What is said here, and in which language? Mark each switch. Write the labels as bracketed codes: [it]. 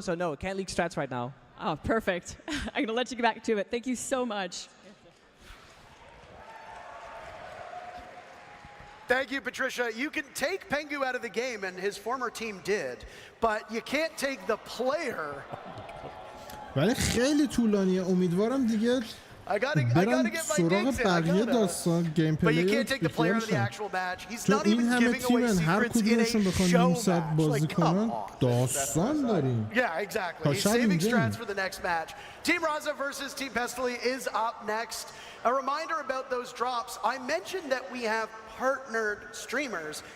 [en] So no, can't leak strats right now. Oh, perfect. I'm going to let you get back to it. Thank you so much. Thank you, Patricia. You can take Pengu out of the game, and his former team did, but you can't take the player. [fa] ولی خیلی طولانیه. امیدوارم دیگه [en] I gotta get my digs in. I gotta. But you can't take the player to the actual match. He's not even giving away secrets in a show match. Like, come on. Yeah, exactly. He's saving strats for the next match. Team Raza versus Team Pestily is up next. A reminder about those drops. I mentioned that we have partnered streamers.